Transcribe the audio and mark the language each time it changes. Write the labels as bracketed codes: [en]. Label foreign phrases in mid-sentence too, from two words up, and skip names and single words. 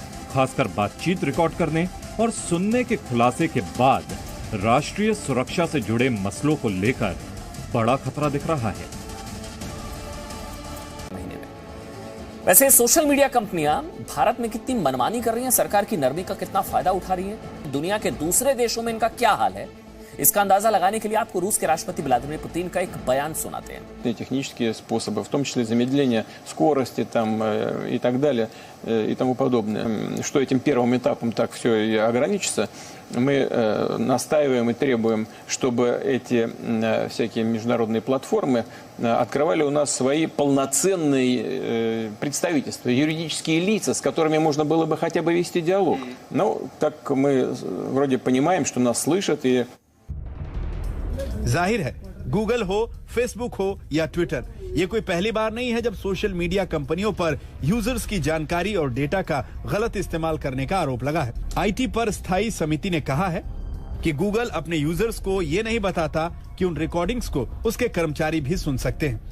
[hi] खासकर बातचीत रिकॉर्ड करने और सुनने के खुलासे के बाद राष्ट्रीय सुरक्षा से जुड़े मसलों को लेकर बड़ा खतरा दिख रहा है। वैसे [en] social media [hi] कंपनियां भारत में कितनी मनमानी कर रही हैं, सरकार की नरमी का कितना फायदा उठा रही हैं, दुनिया के दूसरे देशों में इनका क्या हाल है, इसका अंदाजा लगाने के लिए आपको रूस के राष्ट्रपति व्लादिमीर पुतिन का एक बयान सुनाते हैं। [ru] Технические способы, в том числе замедление скорости там, и так далее, и тому подобное. Что этим первым этапом так все и ограничится, мы настаиваем и требуем, чтобы эти всякие международные платформы открывали у нас свои полноценные представительства, юридические лица, с которыми можно было бы хотя бы вести диалог. Ну, так мы вроде понимаем, что нас слышат и... [hi] जाहिर है गूगल हो, फेसबुक हो या ट्विटर, ये कोई पहली बार नहीं है जब [en] social media [hi] कंपनियों पर यूजर्स की जानकारी और डेटा का गलत इस्तेमाल करने का आरोप लगा है। आईटी पर स्थायी समिति ने कहा है कि गूगल अपने यूजर्स को ये नहीं बताता कि उन रिकॉर्डिंग्स को उसके कर्मचारी भी सुन सकते हैं।